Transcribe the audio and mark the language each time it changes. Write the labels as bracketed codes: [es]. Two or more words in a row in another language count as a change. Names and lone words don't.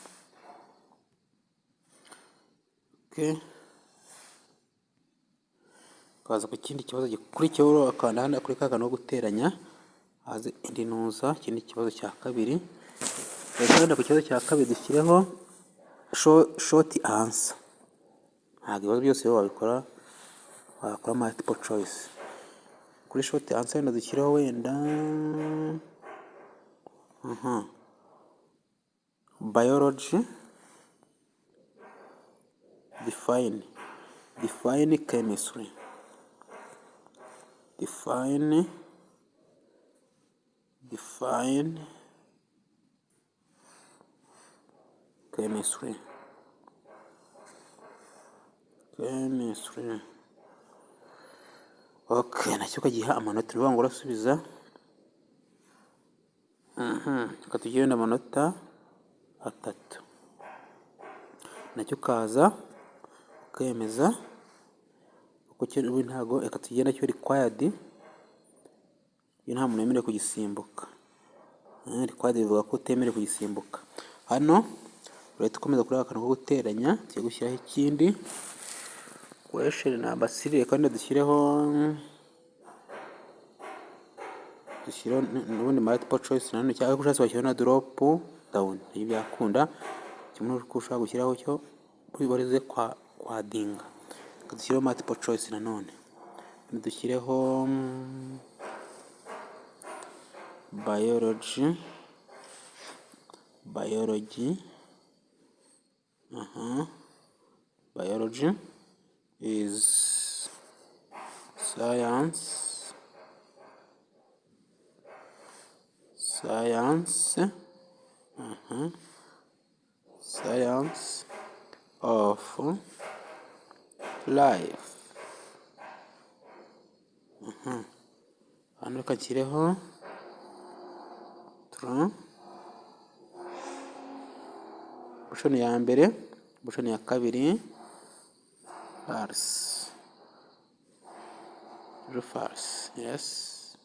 [rw] Ukaza ku kindi kibazo gikurikiyeho ukanda hano kuri ka kantu ko guteranya, haze indi ntuza, ikindi kibazo cya kabiri. Reka ku kibazo cya kabiri dushyireho [en] short answer. [rw] Ntabwo ibibazo byose wakora [en] multiple choice. [rw] Kuri [en] short answer [rw] wenda dushyireho wenda [en] biology, define chemistry, define chemistry, [rw] okay, nacyo ukagiha amanota. Ni ukuvuga ngo urasubiza reka tugire amanota 3, nacyo ukaza ukemeza kuko cyo ntago, reka tugire nacyo required, iyo nta muntu wemerewe kugisimbuka. Required bivuga ko utemerewe kugisimbuka. Hano urahita ukomeza kuri akantu ko guteranya, tugiye gushyiraho ikindi [en] question number 3, [rw] kandi dushyireho n'ubundi [en] multiple choice [rw] nanone, cyangwa ushatse washyiraho na [en] drop down, [rw] iyo byakunda. Kimwe uko ushaka gushyiraho cyo ubarize kwa dinga, dushyireho [en] multiple choice [rw] nanone, dushyireho biology [en] biology is science of life. [rw] Hano kakireho option ya mbere, option ya kabiri [en] false, yes.